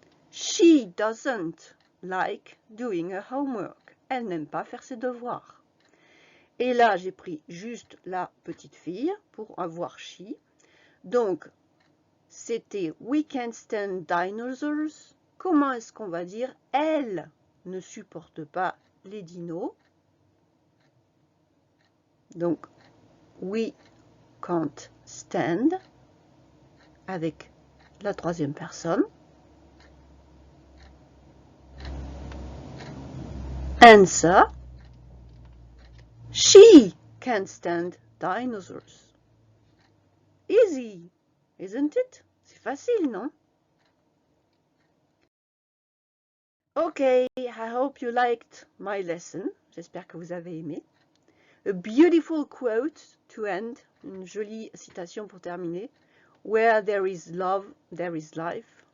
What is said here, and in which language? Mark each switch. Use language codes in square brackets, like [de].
[en] She doesn't like doing her homework. [fr] Elle n'aime pas faire ses devoirs. Et là, j'ai pris juste la petite fille pour avoir she. Donc, c'était [en] we can't stand dinosaurs. [fr] Comment est-ce qu'on va dire elle ne supporte pas les dinos? Donc, [en] we can't stand [fr] avec la troisième personne. [en] Answer. She can't stand dinosaurs. Easy, isn't it? [fr] C'est facile, non? [en] Okay, I hope you liked my lesson. [fr] J'espère que vous avez aimé. [en] A beautiful quote to end. [fr] Une jolie citation pour terminer. [en] Where there is love, there is life.